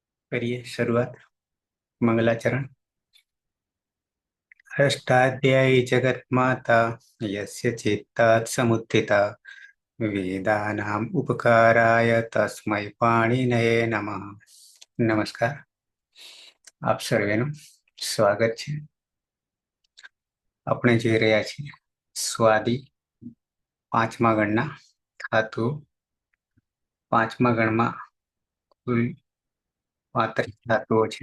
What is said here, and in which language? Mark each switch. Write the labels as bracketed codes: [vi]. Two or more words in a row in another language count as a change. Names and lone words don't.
[hi] करिए शुरुआत। मंगलाचरण। [sa] अष्टाध्यायी जगन्माता यस्य चित्तात् समुत्थिता वेदानाम् उपकाराय तस्मै पाणिनये नमः। [hi] नमस्कार, [gu] આપ સર્વેનું સ્વાગત છે. આપણે જોઈ રહ્યા છીએ સ્વાદી પાંચમા ગણના ધાતુ. પાંચમા ગણમાં કુલ 35 ધાતુઓ છે.